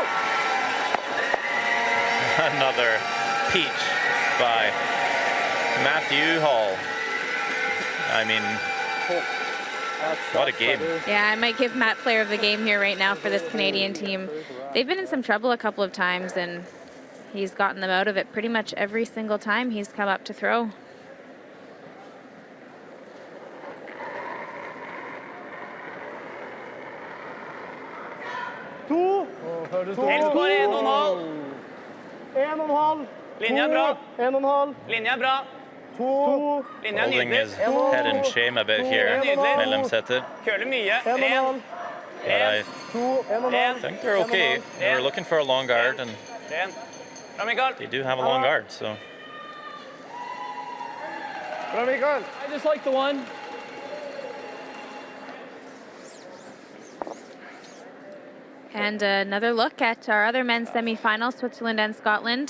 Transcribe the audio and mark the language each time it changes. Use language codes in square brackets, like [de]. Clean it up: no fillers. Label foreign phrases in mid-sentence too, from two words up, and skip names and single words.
[en] Another peach by Matthew Hall. I mean, what a game. Yeah, I might give Matt player of the game here right now for this Canadian team. They've been in some trouble a couple of times, and he's gotten them out of it pretty much every single time he's come up to throw. [no] Helst bare 1,5. 1,5. Linja er bra. 1,5. Linja er bra. 2. Linja er [en] Holding his [no] nydelig. [en] head in shame a bit here, [no] Medlemsetter. Køler mye. 1. [en] I think they're okay. They were looking for a long guard, and [no] Bra, Mikael. [en] they do have a long guard, so. [no] Bra, Mikael. [en] I just like the 1. And another look at our other men's semifinals, Switzerland and Scotland.